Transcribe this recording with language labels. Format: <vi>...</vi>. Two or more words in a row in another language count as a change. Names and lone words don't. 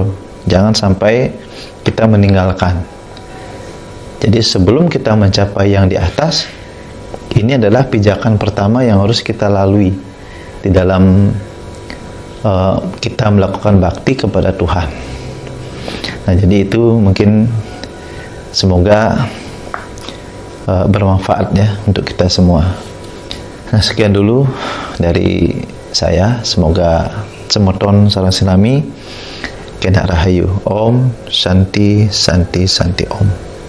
<id>Jangan sampai kita meninggalkan. Jadi sebelum kita mencapai yang di atas, ini adalah pijakan pertama yang harus kita lalui di dalam kita melakukan bakti kepada Tuhan. Nah jadi itu mungkin semoga bermanfaat ya untuk kita semua. Nah sekian dulu dari saya.</id> <ban>Semoga semoton sareng sinami kena rahayu.</ban> <sa>Om Shanti Santi Santi Om.</sa>